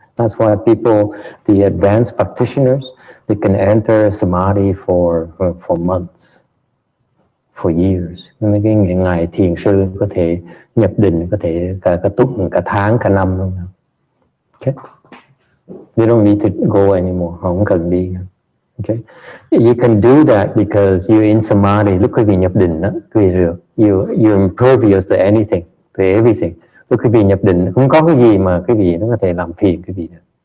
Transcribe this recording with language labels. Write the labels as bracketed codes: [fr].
[en] That's why people, the advanced practitioners, they can enter samadhi for months, for years. [vi] Mấy cái ngày thiền sư có thể nhập định, có thể cả tuần, cả tháng, cả năm luôn. [en] Okay. You don't need to go anymore. [vi] Không cần đi. [en] Okay. You can do that because you're in samadhi. [vi] Lúc quý vị nhập định đó, quý vị được. [en] You're impervious to anything, to everything. [vi] Lúc quý vị nhập định, không có cái gì mà quý vị nó có thể làm phiền quý vị được.